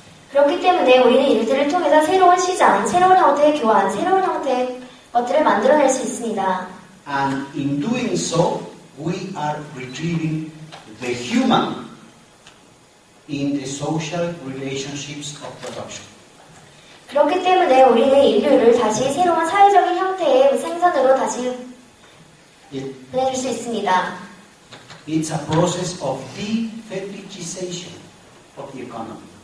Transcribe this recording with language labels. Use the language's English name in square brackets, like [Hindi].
[Korean] 그렇기 때문에 우리는 이들을 통해서 새로운 시장, 새로운 형태의 교환, 새로운 형태의 것들을 만들어낼 수 있습니다. [English] And in doing so, we are retrieving the human in the social relationships of production. [Korean] 그렇기 때문에 우리는 인류를 다시 새로운 사회적인 형태의 생산으로 다시 보내줄 수 있습니다. [English] It's a process of de-fetishization of the economy.